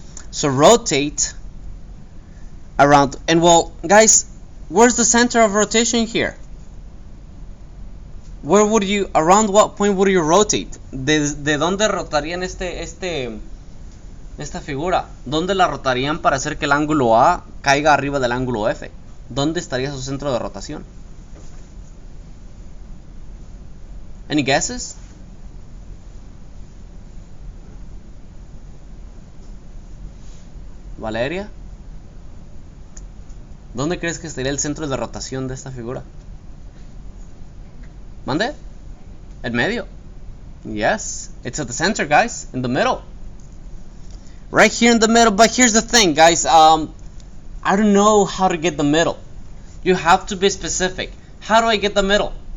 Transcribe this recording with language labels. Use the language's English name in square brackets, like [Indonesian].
[English] So rotate around, and well, guys, where's the center of rotation here? Where would you, around what point would you rotate? [Spanish] ¿De dónde rotarían esta figura? ¿Dónde la rotarían para hacer que el ángulo A caiga arriba del ángulo F? ¿Dónde estaría su centro de rotación? [English] Any guesses? Valeria? [Spanish] ¿Dónde crees que estaría el centro de rotación de esta figura? ¿Mande? ¿En medio? [English] Yes, it's at the center, guys, in the middle. Right here in the middle, but here's the thing, guys. I don't know how to get the middle. You have to be specific. How do I get the middle?